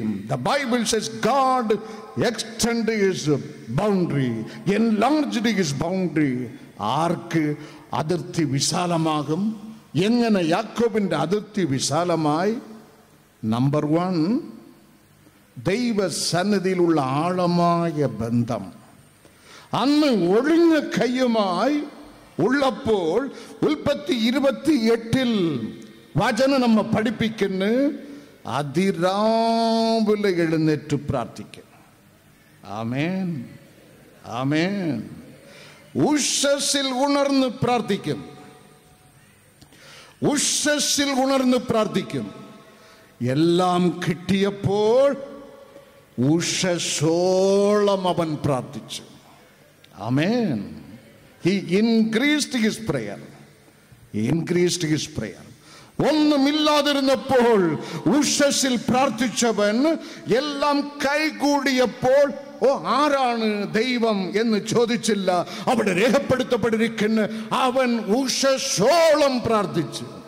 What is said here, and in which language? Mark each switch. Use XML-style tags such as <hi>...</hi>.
<en>The Bible says God extended his boundary, enlarged his boundary.</en> <ml>ആർക്ക് അതിർത്തി വിശാലമാകും? എങ്ങനെ യാക്കോബിന്റെ അതിർത്തി വിശാലമായി? നമ്പർ 1, ദൈവസന്നിധിയിലുള്ള ആഴമായ ബന്ധം. അന്ന് ഒഴിഞ്ഞ കൈയുമായി ഉള്ളപ്പോൾ ഉൽപ്പത്തി 28 വചനം നമ്മ പഠിപ്പിക്കുന്നു, അതിരാവിലെ എഴുന്നേറ്റ് പ്രാർത്ഥിക്കും. ആമേൻ, ആമേൻ. ഉഷസ്സിൽ ഉണർന്ന് പ്രാർത്ഥിക്കും, ഉഷസ്സിൽ ഉണർന്ന് പ്രാർത്ഥിക്കും. എല്ലാം കിട്ടിയപ്പോൾ ഉഷസ്സോളം അവൻ പ്രാർത്ഥിച്ചു. ആമേൻ.</ml> <en>He increased his prayer. He increased his prayer.</en> <ml>ഒന്നുമില്ലാതിരുന്നപ്പോൾ ഉഷസ്സിൽ പ്രാർത്ഥിച്ചവൻ എല്ലാം കൈകൂടിയപ്പോൾ ആരാണ് ദൈവം എന്ന് ചോദിച്ചില്ല. അവിടെ രേഖപ്പെടുത്തപ്പെട്ടിരിക്കുന്ന അവൻ ഉഷസ്സോളം പ്രാർത്ഥിച്ചു.</ml>